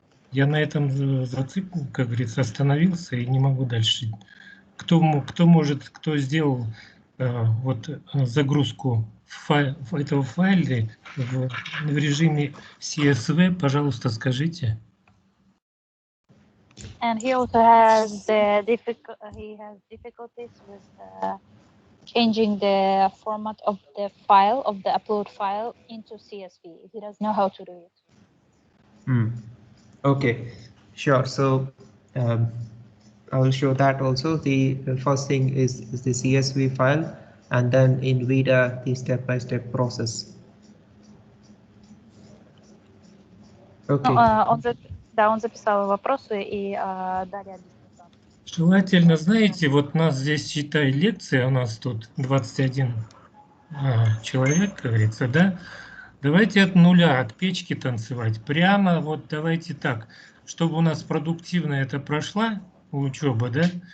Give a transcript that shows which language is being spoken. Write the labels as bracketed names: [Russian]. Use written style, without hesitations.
[Russian] Я на этом зацикл, как говорится, остановился и не могу дальше. Кто сделал вот загрузку этого файла в режиме CSV, пожалуйста, скажите. [English] And he also has difficulties with changing the format of the file, of the upload file into CSV. He doesn't know how to do it. Okay, sure. So I will show that also. The first thing is the CSV file, and then in ViDA the step-by-step process. Okay. [Russian] Он записал вопросы и далее объяснит. Желательно, знаете, вот нас здесь, считай, лекция, у нас тут 21 человек, как говорится, да? Давайте от нуля, от печки танцевать. Прямо вот давайте так, чтобы у нас продуктивно это прошла учеба, да?